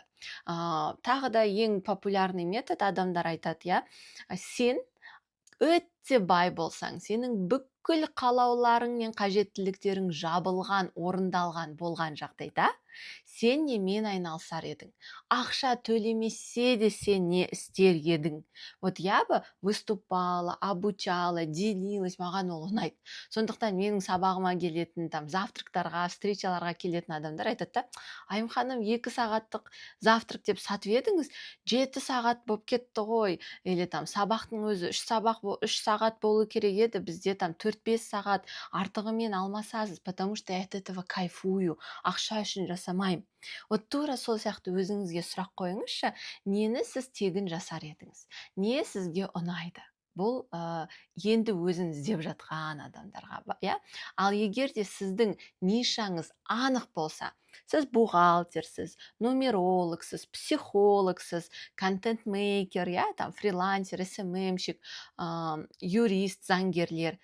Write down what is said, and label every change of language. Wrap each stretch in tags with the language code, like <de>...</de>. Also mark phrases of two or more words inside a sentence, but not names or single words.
<kk>Тағы да ең</kk> <ru>популярный метод,</ru> <kk>адамдар айтады, сен өте бай болсаң, сенің бүкіл қалауларың мен қажеттіліктерің жабылған, орындалған болған жағдайда, сен немен айналысар едің? Ақша төлемесе де сен не істер едің?</kk> <ru>Вот я бы выступала, обучала, делилась,</ru> <kk>маған ол ұнайды. Сондықтан менің сабағыма келетін, завтрактарға, встречаларға келетін адамдар айтады да, Айым ханым, 2 сағаттық завтрак деп сатып едіңіз, 7 сағат болып кетті ғой. Или сабақтың өзі 3 сағат болу керек еді, бізде 4-5 сағат, артығымен алмасасыз,</kk> <ru>потому что я от этого кайфую,</ru> <kk>ақша үшін жасамайым. Вот тура сол сияқты өзіңізге сұрақ қойыңызшы, нені сіз тегін жасар едіңіз? Не сізге ұнайды? Бұл енді өзін іздеп жатқан адамдарға, Ал егер де сіздің нишаңыз анық болса, сіз бухгалтерсіз, нумерологсыз, психологсыз, контент-мейкер, фрилансер, СММщик, юрист, заңгерлер.</kk>